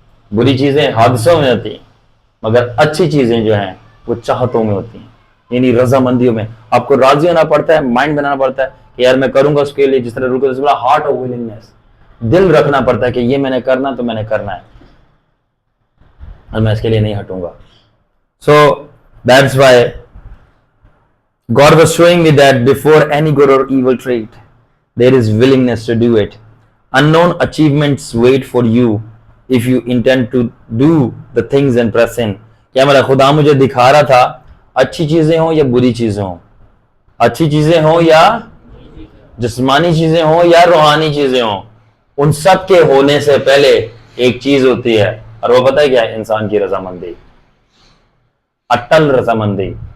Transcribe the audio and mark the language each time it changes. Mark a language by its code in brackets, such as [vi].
[hi] बुरी चीजें हादसों में होती हैं, मगर अच्छी चीजें जो हैं वो चाहतों में होती हैं, यानी रजामंदियों में। आपको राजी होना पड़ता है, माइंड बनाना पड़ता है कि यार मैं करूंगा उसके लिए, जिस तरह रुको, [en] heart of willingness, [hi] दिल रखना पड़ता है कि ये मैंने करना तो मैंने करना है और मैं इसके लिए नहीं हटूंगा। [en] So that's why God was showing me that before any good or evil trait, there is willingness to do it. Unknown achievements wait for you if you intend to do the things and press in. [hi] क्या मतलब? खुदा मुझे दिखा रहा था, अच्छी चीजें हो या बुरी चीजें हो, अच्छी चीजें हो या जिस्मानी चीजें हो या रूहानी चीजें हो, उन सब के होने से पहले एक चीज होती है, और वो पता है क्या है? इंसान की रजामंदी, अटल रजामंदी।